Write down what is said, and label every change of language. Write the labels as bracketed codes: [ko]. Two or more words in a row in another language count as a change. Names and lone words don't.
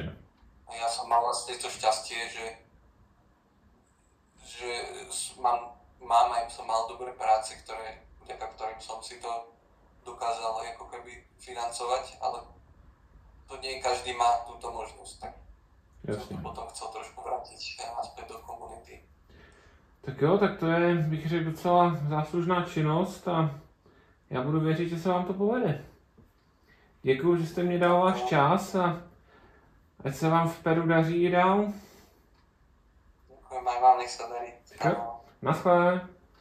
[sk] A ja som mal vlastne to šťastie, že som mal dobré práce, vďaka ktorým som si to dokázal ako keby financovať, ale to nie každý má túto možnosť, tak som to potom chcel trošku vrátiť naspäť do komunity. [cs] Tak jo, tak to je, bych řekl, docela záslužná činnost a já budu věřit, že se vám to povede. Děkuju, že jste mě dal váš čas a ať se vám v Peru daří i dál. [sk] Ďakujem aj vám, nech sa darí. Naschle.